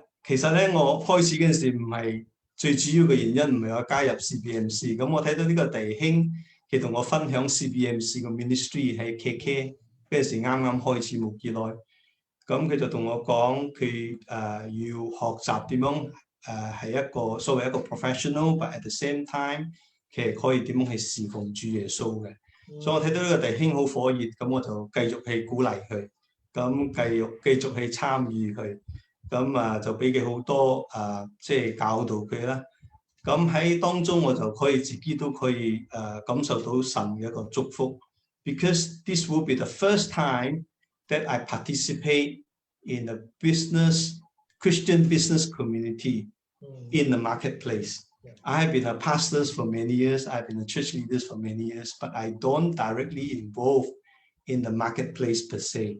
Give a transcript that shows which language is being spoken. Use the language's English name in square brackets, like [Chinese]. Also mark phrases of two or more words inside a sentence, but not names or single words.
[Cantonese] 其實咧，我開始嗰陣時唔係最主要嘅原因，唔係我加入 CBMC。咁我睇到呢個弟兄，佢同我分享 CBMC 嘅 ministry 喺 KK 嗰陣時啱啱開始冇幾耐。咁佢就同我講，佢要學習點樣係一個所謂一個 professional， [English] but at the same time [Cantonese] 其實可以點樣去侍奉主耶穌嘅。所以我睇到呢個弟兄好火熱，咁我就繼續去鼓勵佢，咁繼續去參與佢，咁就俾佢好多即係教導佢啦。咁喺當中我就可以自己都可以感受到神嘅一個祝福 [English] ，because this will be the first time that I participate in a Christian business community in the marketplace. I have been a pastor for many years. I've been a church leader for many years, but I don't directly involve in the marketplace per se.